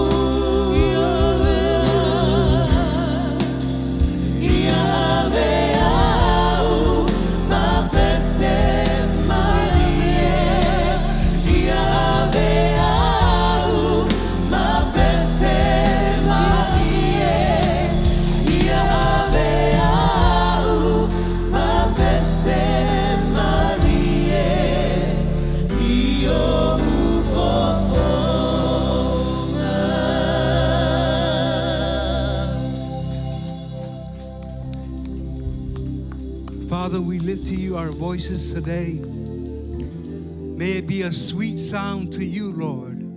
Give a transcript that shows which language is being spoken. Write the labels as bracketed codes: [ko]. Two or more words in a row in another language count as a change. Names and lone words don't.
[sm] ia ave au ma pese marie ia ave au ma pese marie ia ave au ma pese marie io [en] Father, we lift to you our voices today. May it be a sweet sound to you, Lord.